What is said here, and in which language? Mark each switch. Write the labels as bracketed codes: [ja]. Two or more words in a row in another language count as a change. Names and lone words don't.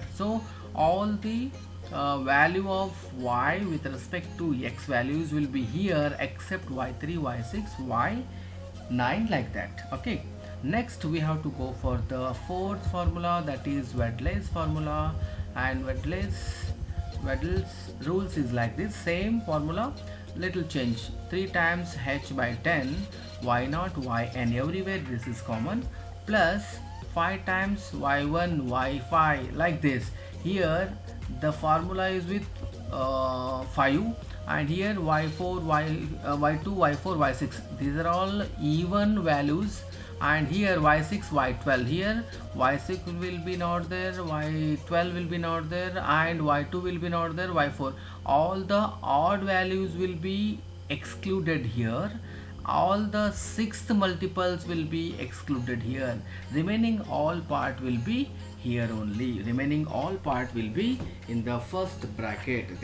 [en] So all the value of y with respect to x values will be here except y3 y6 y9, like that. Okay, next we have to go for the fourth formula, that is Wedley's formula, and Wedley's rules is like this, same formula, little change, 3 times h by 10 y0 yn, everywhere this is common, plus 5 times y1 y5, like this. Here the formula is with 5, and here y4 y2 y4 y6, these are all even values, and here y6 y12, here y6 will be not there, y12 will be not there, and y2 will be not there, y4, all the odd values will be excluded here, all the sixth multiples will be excluded here, remaining all part will be here only, remaining all part will be in the first bracket.